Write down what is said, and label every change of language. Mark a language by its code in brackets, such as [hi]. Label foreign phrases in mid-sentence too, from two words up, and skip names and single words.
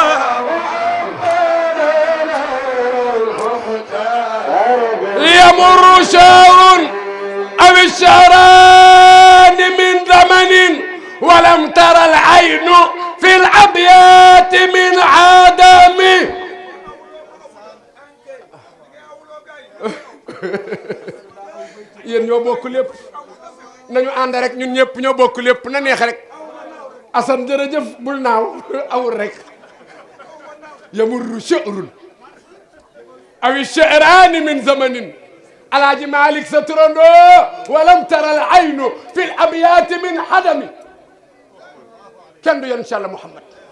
[ar] يمر شهر أو الشهران من زمن ولم ترى العين في الأبيات من عدم yéen [wo] ñoo bokk lépp nañu ànd rek ñun ñëpp ñoo bokk lépp na neex rek Assane jërëjëf bul naaw awul rek [ar] يمر شهر أو شهران من زمن [wo] Alaaji Malick sa turandoo [ar] ولم ترى العين في الأبيات من هدم [wo] kenn du yonent Yàlla Muhammad